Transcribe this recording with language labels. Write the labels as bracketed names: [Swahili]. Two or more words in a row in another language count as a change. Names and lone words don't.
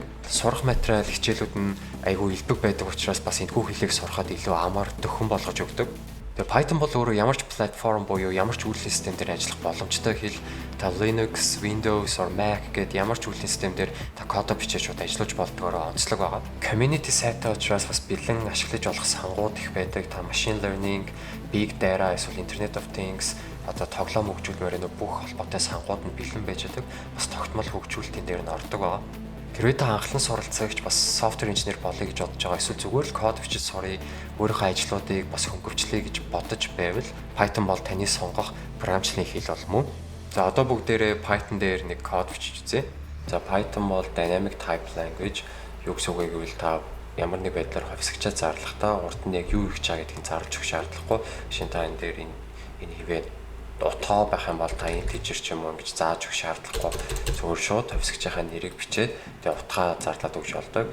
[Mongolian] Сурах материал, хичээлүүд нь айгүй элбэг байдаг учраас бас энэхүү хэлийг сурахад илүү амар, дөхөн болгож өгдөг. Тэгээ Python бол өөрөө ямар ч платформ буюу ямар ч үйлдвэрлэлийн систем дээр ажиллах боломжтой хэл. Та Linux, Windows or Mac гэдэг ямар ч үйлдвэрлэлийн систем дээр та кодо бичиж шууд ажиллаж болдгоороо онцлог байгаа. Community сайтай учраас бас бэлэн ашиглаж болох сангууд их байдаг. Та [English] machine learning, big data, [Mongolian] эсвэл [English] Internet of Things, [Mongolian] тоглоом хөгжүүлмээр бүх холбоотой сангууд нь бэлэн байж байгаа. Бас тогтмол хөгжүүлэлтийн дээр нь ордог байгаа. Хэрвээ та анхлан суралцагч бас софтвер инженер болъё гэж бодож байгаа эсвэл зүгээр л код бичиж сурыг, өөрийнхөө ажлуудыг бас хөнгөвчлэе гэж бодож байвал Python бол таны сонгох програмчлалын хэл бол мөн. За одоо бүгдээрээ Python дээр нэг код бичиж үзье. За Python бол [English] dynamic type language. [Mongolian] Юу гэсэн үг вэ гэвэл та ямар нэг байдлаар хувьсгчаа зарлахдаа урд нь яг юу хийж байгаа гэдгийг зарлж өгөх шаардлагагүй. Жишээ нь та энэ дээр энэ хിവээ тоо байх юм бол та integer ч юм уу гэж зааж өгөх шаардлагагүй. Зөвхөн шууд хувьсгчийнхаа нэрийг бичээд тэгээ утгаа зарлаад өгч болдог.